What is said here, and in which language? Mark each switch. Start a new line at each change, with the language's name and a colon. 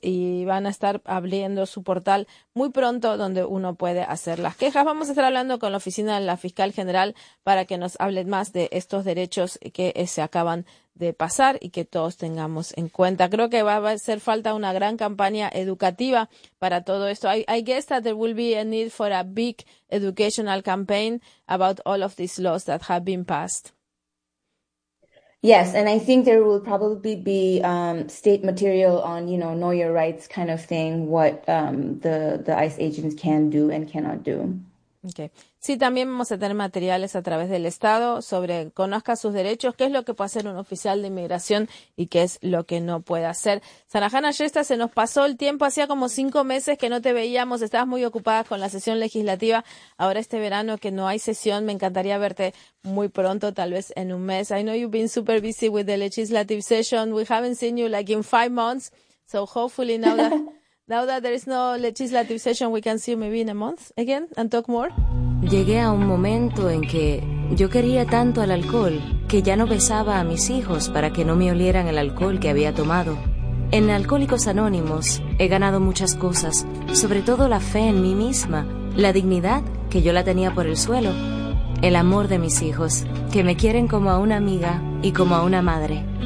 Spanish: Y van a estar abriendo su portal muy pronto donde uno puede hacer las quejas. Vamos a estar hablando con la oficina de la fiscal general para que nos hable más de estos derechos que se acaban de pasar y que todos tengamos en cuenta. Creo que va a hacer falta una gran campaña educativa para todo esto.
English: I guess that there will be a need for a big educational campaign about all of these laws that have been passed. Yes, and I think there will probably be state material on, you know your rights kind of thing, what the ICE agents can do and cannot do. Okay.
Spanish: Sí, también vamos a tener materiales a través del Estado sobre conozca sus derechos, qué es lo que puede hacer un oficial de inmigración y qué es lo que no puede hacer. Sarahana Yesta, se nos pasó el tiempo, hacía como 5 meses que no te veíamos, estabas muy ocupada con la sesión legislativa. Ahora este verano que no hay sesión, me encantaría verte muy pronto, tal vez en un mes.
English: I know you've been super busy with the legislative session. We haven't seen you like in 5 months. So hopefully now that there is no legislative session, we can see you maybe in a month again and talk more.
Spanish: Llegué a un momento en que yo quería tanto al alcohol que ya no besaba a mis hijos para que no me olieran el alcohol que había tomado. En Alcohólicos Anónimos he ganado muchas cosas, sobre todo la fe en mí misma, la dignidad, que yo la tenía por el suelo, el amor de mis hijos, que me quieren como a una amiga y como a una madre.